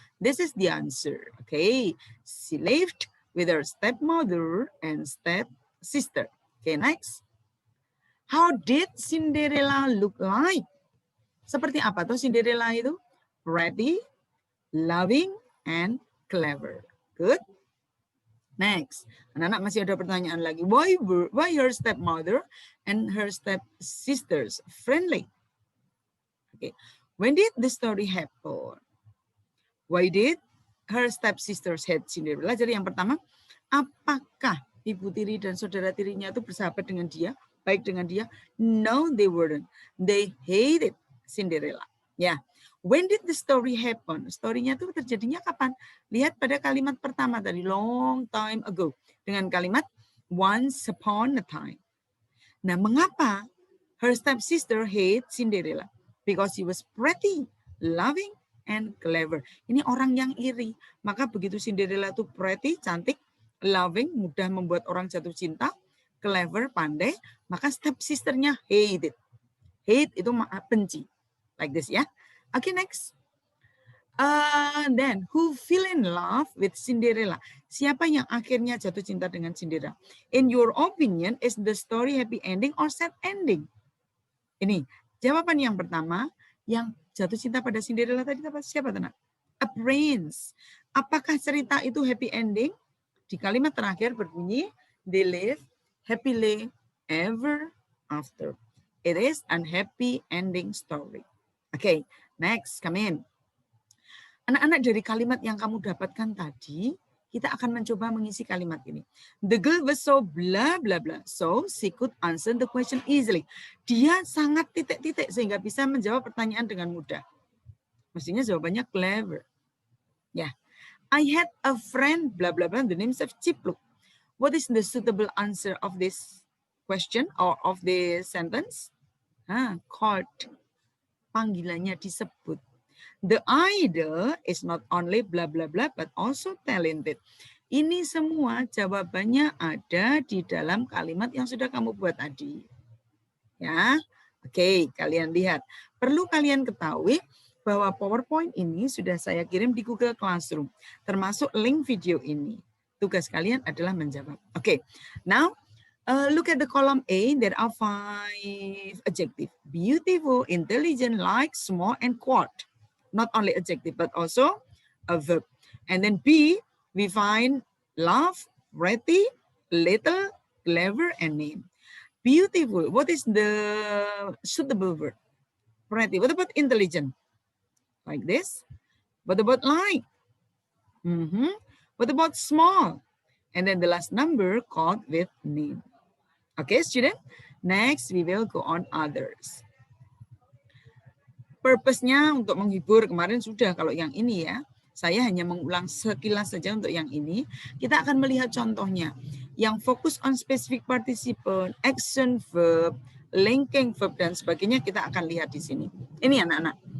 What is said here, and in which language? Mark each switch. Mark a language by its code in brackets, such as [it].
[en] This is the answer. Okay. She lived with her stepmother and stepsister. Okay, next. How did Cinderella look like? [id] Seperti apa tuh Cinderella itu? [en] Pretty, loving, and clever. Good. [id] Next, anak-anak masih ada pertanyaan lagi. [en] Why her stepmother and her stepsisters friendly? Okay. When did the story happen? Why did her stepsisters hate Cinderella? [id] Jadi yang pertama, apakah ibu tiri dan saudara tirinya itu bersahabat dengan dia, baik dengan dia? [en] No, they weren't. They hated Cinderella. Ya. Yeah. When did the story happen? [id] Story-nya itu terjadinya kapan? Lihat pada kalimat pertama tadi, [en] long time ago. [id] Dengan kalimat once upon a time. Nah, mengapa [en] her stepsister hate Cinderella? Because she was pretty, loving, and clever. [id] Ini orang yang iri. Maka begitu Cinderella itu pretty, cantik, loving, mudah membuat orang jatuh cinta, clever, pandai, maka stepsisternya hate it. [en] Hate [id] itu benci. [en] Like this ya. Okay, next. Then, who fell in love with Cinderella? [id] Siapa yang akhirnya jatuh cinta dengan Cinderella? [en] In your opinion, is the story happy ending or sad ending? [id] Ini, jawaban yang pertama, yang jatuh cinta pada Cinderella tadi siapa teman? [en] A prince. [id] Apakah cerita itu happy ending? Di kalimat terakhir berbunyi, [en] they live happily ever after. It is an happy ending story. Okay, next, come in. [id] Anak-anak, dari kalimat yang kamu dapatkan tadi, kita akan mencoba mengisi kalimat ini. [en] The girl was so blah blah blah, so she could answer the question easily. [id] Dia sangat titik-titik sehingga bisa menjawab pertanyaan dengan mudah. Mestinya jawabannya clever. Ya, yeah. [en] I had a friend blah blah blah, the name of Cipluk. What is the suitable answer of this question or of this sentence? Called. [id] Panggilannya disebut. [en] The idol is not only blah blah blah but also talented. [id] Ini semua jawabannya ada di dalam kalimat yang sudah kamu buat tadi. Ya. Oke, kalian lihat. Perlu kalian ketahui bahwa PowerPoint ini sudah saya kirim di Google Classroom, termasuk link video ini. Tugas kalian adalah menjawab. [en] Oke. Now look at the column A. There are 5 adjectives. Beautiful, intelligent, like, small, and quote. Not only adjective, but also a verb. And then B, we find love, pretty, little, clever, and name. Beautiful, what is the suitable word? Pretty, what about intelligent? Like this. What about like? What about small? And then the last number called with name. Okay, student. Next, we will go on others. [id] Purpose-nya untuk menghibur, kemarin sudah kalau yang ini ya. Saya hanya mengulang sekilas saja untuk yang ini. Kita akan melihat contohnya. Yang fokus on specific participant, action verb, linking verb, dan sebagainya kita akan lihat di sini. Ini anak-anak.